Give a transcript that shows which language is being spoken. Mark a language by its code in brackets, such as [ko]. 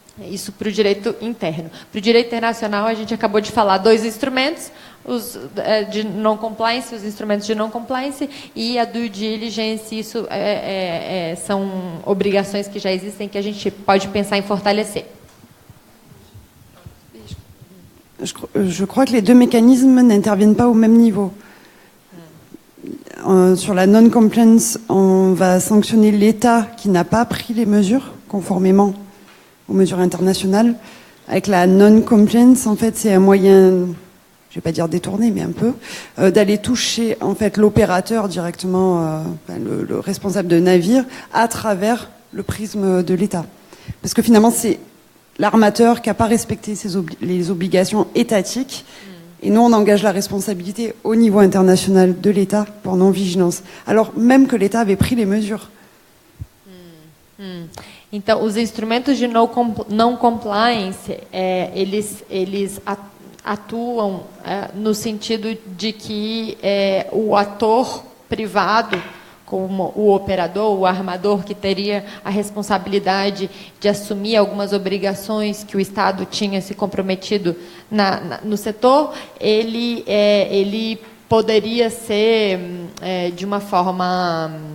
[pt] Isso para o direito interno. Para o direito internacional, a gente acabou de falar dois instrumentos, os de non-compliance, os instrumentos de non-compliance e a due diligence. Isso são obrigações que já existem, que a gente pode pensar em fortalecer. [fr] Je crois que les deux mécanismes n'interviennent pas au même niveau. Sur la non-compliance, on va sanctionner l'État qui n'a pas pris les mesures conformément aux mesures internationales. Avec la non-compliance, en fait, c'est un moyen, je vais pas dire détourné, mais un peu, d'aller toucher en fait l'opérateur directement, le responsable de navire, à travers le prisme de l'État. Parce que finalement, c'est l'armateur qui n'a pas respecté les obligations étatiques, Et nous, on engage la responsabilité au niveau international de l'État pour non-vigilance, alors même que l'État avait pris les mesures. [pt] Então, os instrumentos de não compliance, eles atuam no sentido de que o ator privado, como o operador, o armador, que teria a responsabilidade de assumir algumas obrigações que o Estado tinha se comprometido no setor, ele poderia ser, de uma forma...